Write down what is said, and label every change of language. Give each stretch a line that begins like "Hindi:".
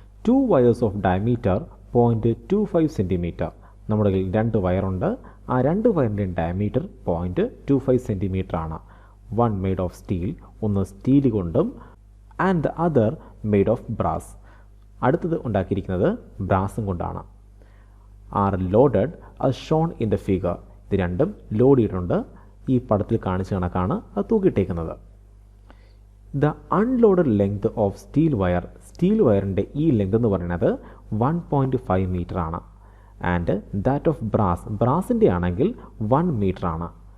English: 2 wires of diameter 0.25 centimetre.
Malayalam: നമ്മുടെ കയ്യിൽ 2 വയറുണ്ട്. ആ 2 വയറിൻ്റെ ഡയമീറ്റർ 0.25 സെൻറ്റിമീറ്റർ ആണ്.
English: one made of steel,
Malayalam: ഒന്ന് സ്റ്റീൽ കൊണ്ടും,
English: And the other made of brass.
Malayalam: അടുത്തത് ഉണ്ടാക്കിയിരിക്കുന്നത് ബ്രാസും കൊണ്ടാണ്.
English: Are loaded as shown in the figure.
Malayalam: ഇത് രണ്ടും ലോഡ് ചെയ്തിട്ടുണ്ട്. ഈ പടത്തിൽ കാണിച്ച കണക്കാണ് അത് തൂക്കിയിട്ടേക്കുന്നത്.
English: the unloaded length of steel wire,
Malayalam: steel വയറിൻ്റെ ഈ ലെങ്ത് എന്ന് പറയുന്നത് 1.5 മീറ്റർ ആണ്.
English: and that of brass,
Malayalam: ബ്രാസിൻ്റെ ആണെങ്കിൽ 1 മീറ്റർ ആണ്.